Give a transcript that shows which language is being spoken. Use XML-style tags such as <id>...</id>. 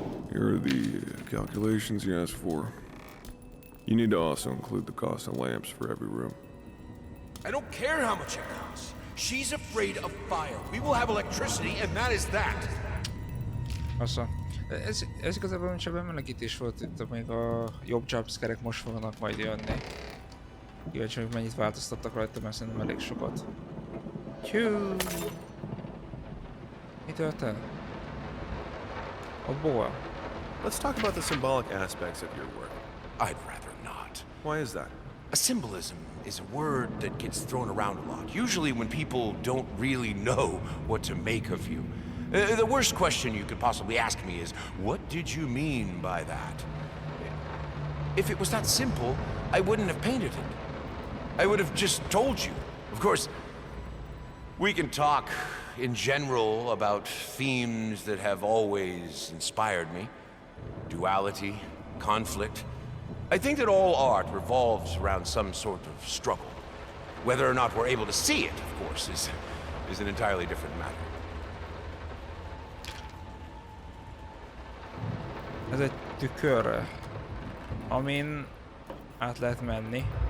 <en>Here are the calculations you asked for. You need to also include the cost of lamps for every room. I don't care how much it costs. She's afraid of fire. We will have electricity, and that is that. Assza.</en> <hu>Ez igazából csak bemelegítés volt itt, még a jobb jumpscare-ek most fognak majd jönni. Kíváncsi, hogy mennyit változtattak rajta, mert szerintem elég sokat. Tyú! Mi történt? A boa.</hu> <en>Let's talk about the symbolic aspects of your work. I'd rather not. Why is that? A symbolism is a word that gets thrown around a lot, usually when people don't really know what to make of you. The worst question you could possibly ask me is, what did you mean by that? If it was that simple, I wouldn't have painted it. I would have just told you. Of course, we can talk in general about themes that have always inspired me. Duality, conflict. I think that all art revolves around some sort of struggle. Whether or not we're able to see it, of course, is an entirely different matter.</en> <hu>Ez egy tükör, amin át lehet menni.</hu>